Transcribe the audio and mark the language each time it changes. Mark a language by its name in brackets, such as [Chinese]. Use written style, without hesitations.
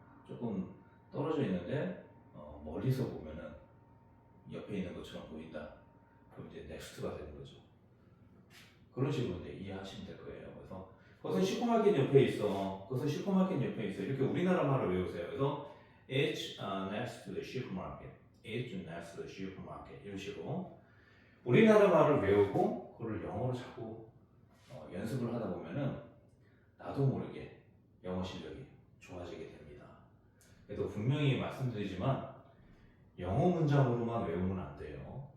[Korean] 조금 떨어져 있는데 멀리서 보면은 옆에 있는 것처럼 보인다. 그럼 이제 넥스트가 되는 거죠. 그런 식으로 이제 이해하시면 될 거예요. 그래서 그것은 슈퍼마켓 옆에 있어. 그것은 슈퍼마켓 옆에 있어. 이렇게 우리나라 말을 외우세요. 그래서 [English] it's next to the supermarket. It's next to the supermarket. [Korean] 이런 식으로 우리나라 말을 외우고 그걸 영어로 자꾸 연습을 하다 보면은 나도 모르게 영어 실력이 좋아지게 됩니다. 그래도 분명히 말씀드리지만 영어 문장으로만 외우면 안 돼요.